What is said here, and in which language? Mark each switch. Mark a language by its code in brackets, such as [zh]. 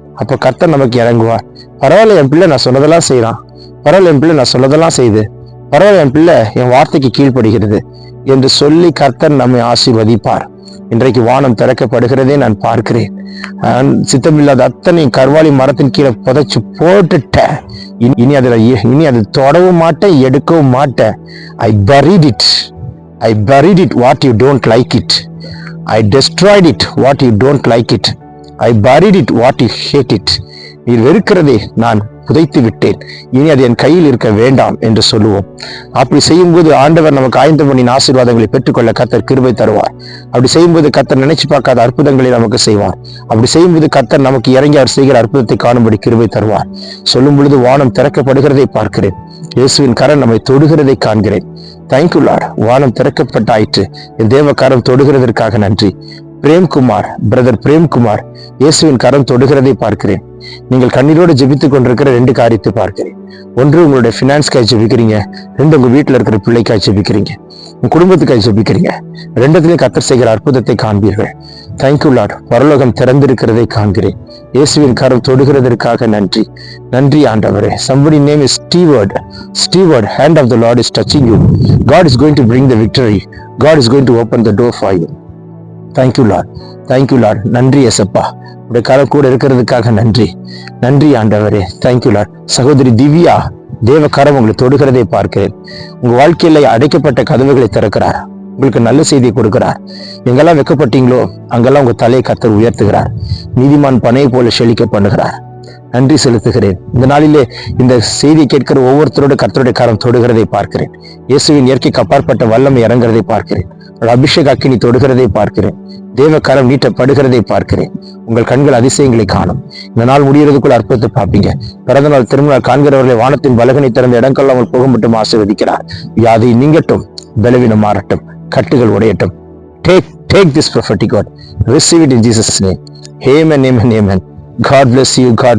[ta] அப்போ கர்த்தர் நமக்கு இறங்குவார். பரவாயில்ல, என் பிள்ளை நான் சொன்னதெல்லாம் செய்யறான், பரவாயில்ல என் பிள்ளை நான் சொன்னதெல்லாம் செய்து, பரவாயில்ல என் பிள்ளை என் வார்த்தைக்கு கீழ்ப்படுகிறது என்று சொல்லி கர்த்தர் நம்மை ஆசீர்வதிப்பார். இன்றைக்கு வானம் திறக்கப்படுகிறதே நான் பார்க்கிறேன். சித்தமில்லாத அத்தனை கர்வாலி மரத்தின் கீழே புதைச்சு போட்டுட்டேன். இனி அதை தொடவும் மாட்டேன், எடுக்கவும் மாட்டேன். [en] I buried it what you don't like it. I destroyed it what you don't like it. I buried it what you hate it. [ta] நீ வெறுக்கிறதே நான் புதைத்து விட்டேன், இனி அது என் கையில் இருக்க வேண்டாம் என்று சொல்லுவோம். அப்படி செய்யும்போது ஆண்டவர் நமக்கு ஆய்ந்த பண்ணின் ஆசீர்வாதங்களை பெற்றுக்கொள்ள கர்த்தர் கிருபை தருவார். அப்படி செய்யும்போது கர்த்தர் நினைச்சு பார்க்காத அற்புதங்களை நமக்கு செய்வார். அப்படி செய்யும்போது கர்த்தர் நமக்கு இறங்கி அவர் செய்கிற அற்புதத்தை காணும்படி கிருபை தருவார். சொல்லும் பொழுது வானம் திறக்கப்படுகிறதை பார்க்கிறேன், இயேசுவின் கரம் நம்மை தொடுகிறதை காண்கிறேன். [en] Thank you Lord. [ta] வானம் திறக்கப்பட்டாயிற்று, என் தேவ கரம் தொடுகிறதற்காக நன்றி. பிரேம்குமார், பிரதர் பிரேம்குமார், இயேசுவின் கரம் தொடுகிறதை பார்க்கிறேன். நீங்கள் கண்ணீரோடு ஜெபித்துக் கொண்டிருக்கிற 2 காரியத்தை பார்க்கிறேன். ஒன்று, உங்களுடைய பினான்ஸ்க்காக ஜெபிக்கிறீங்க. 2, உங்க வீட்டுல இருக்கிற பிள்ளைக்காக ஜெபிக்கிறீங்க, உங்க குடும்பத்துக்காக ஜெபிக்கிறீங்க. 2த்துலயும் கர்த்தர் செய்கிற அற்புதத்தை காண்பீர்கள். [en] Thank you Lord. [ta] பரலோகம் திறந்திருக்கிறதை காண்கிறேன். இயேசுவின் கரம் தொடுகிறதற்காக நன்றி. நன்றி ஆண்டவரே. [en] Somebody name is Steward. Hand of the Lord is touching you. God is going to bring the victory. God is going to open the door for you. Thank you Lord. [ta] நன்றி ஏசப்பா, உடைய கரம் கூட இருக்கிறதுக்காக நன்றி. நன்றி ஆண்டவரே. [en] Thank you Lord. [ta] சகோதரி திவ்யா, தேவ கரம் உங்களை தொடுகிறதை பார்க்கிறேன். உங்க வாழ்க்கையில அடைக்கப்பட்ட கதவுகளை திறக்கிறார். உங்களுக்கு நல்ல செய்தியை கொடுக்கிறார். எங்கெல்லாம் வெக்கப்பட்டீங்களோ அங்கெல்லாம் உங்க தலையை கர்த்தர் உயர்த்துகிறார். நீதிமான் பனையை போல செழிக்க பண்ணுகிறார். நன்றி செலுத்துகிறேன். இந்த நாளிலே இந்த செய்தியை கேட்கிற ஒவ்வொருத்தரோட கர்த்தருடைய கரம் தொடுகிறதை பார்க்கிறேன். இயேசுவின் இயற்கைக்கு அப்பாற்பட்ட வல்லமை இறங்குறதை பார்க்கிறேன். அபிஷேக அக்கினி தொடுகிறதை பார்க்கிறேன். தேவ கரம் நீட்டப்படுகிறதை பார்க்கிறேன். உங்கள் கண்கள் அதிசயங்களை காணும். இந்த நாள் முடிகிறதுக்குள்ள அற்புதத்தை பார்ப்பீங்க. பிறந்த நாள் திரும்ப நாள் காண்கிறவர்களை வானத்தின் பலகனை திறந்த இடங்கள்லாம் போக மட்டும் ஆசீர்வதிக்கிறார். வியாதி நீங்கட்டும், பலவீனம் மாறட்டும், கட்டுகள் உடையட்டும். [en] Take this prophetic word. Receive it in Jesus' name. Amen. God bless you.